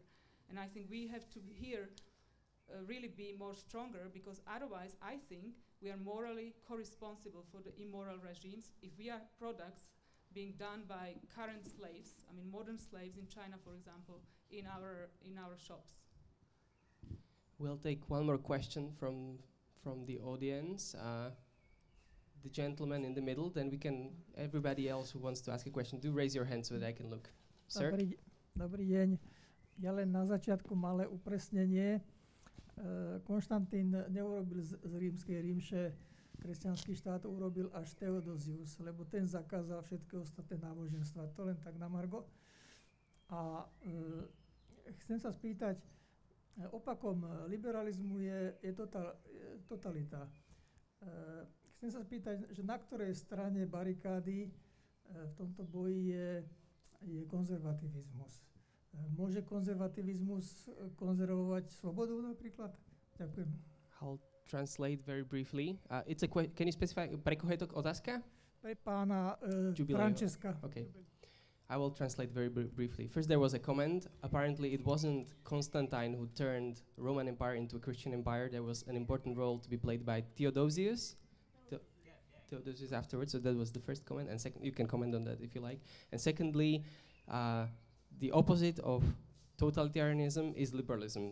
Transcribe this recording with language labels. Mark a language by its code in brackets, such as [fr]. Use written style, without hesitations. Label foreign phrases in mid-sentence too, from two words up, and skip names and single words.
[en] And I think we have to here really be more stronger, because otherwise I think we are morally co-responsible for the immoral regimes if we are products being done by current slaves, modern slaves in China, for example, in our shops. We'll take one more question from the audience. The gentleman in the middle, then everybody else who wants to ask a question, do raise your hand so that I can look. Sir? [sk] Dobrý deň. Ja len na začiatku malé upresnenie. Konštantín neurobil z rímskej rímše kresťanský štát, urobil až Theodosius, lebo ten zakázal všetky ostatné náboženstva. To len tak na margo. A chcem sa spýtať, Opakom liberalizmu je totalita. Chcem sa spýtať, že na ktorej strane barikády v tomto boji je konzervativizmus. Môže konzervativizmus konzervovať slobodu napríklad? Ďakujem. [en] I'll translate very briefly. It's a can you specify, [sk] pre koho je to otázka? Pre pána Giubilei. Francesca. [en] Okay. I will translate very briefly. First, there was a comment. Apparently, it wasn't Constantine who turned Roman Empire into a Christian empire. There was an important role to be played by Theodosius. Theodosius afterwards. So that was the first comment. And second, you can comment on that if you like. And secondly, the opposite of totalitarianism is liberalism.